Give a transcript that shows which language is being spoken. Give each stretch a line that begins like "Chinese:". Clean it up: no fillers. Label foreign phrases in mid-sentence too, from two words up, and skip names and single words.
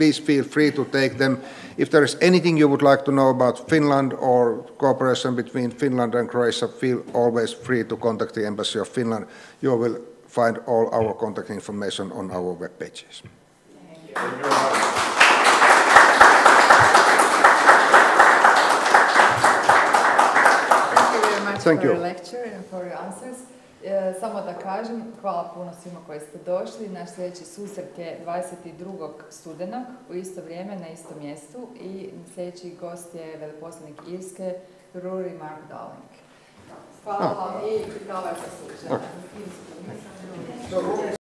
English: Please feel free to take them. If there is anything you would like to know about Finland or cooperation between Finland and Croatia, feel always free to contact the Embassy of Finland. You will find all our contact information on our web pages. Thank you very much. Thank you very much for your lecture and for your answers.
Croatian: Samo da kažem, hvala puno svima koji ste došli. Naš sljedeći susret je 22. studenog u isto vrijeme na istom mjestu i sljedeći gost je veleposlanik Irske, Rory Mark Darling. Hvala vam i hvala što slušate.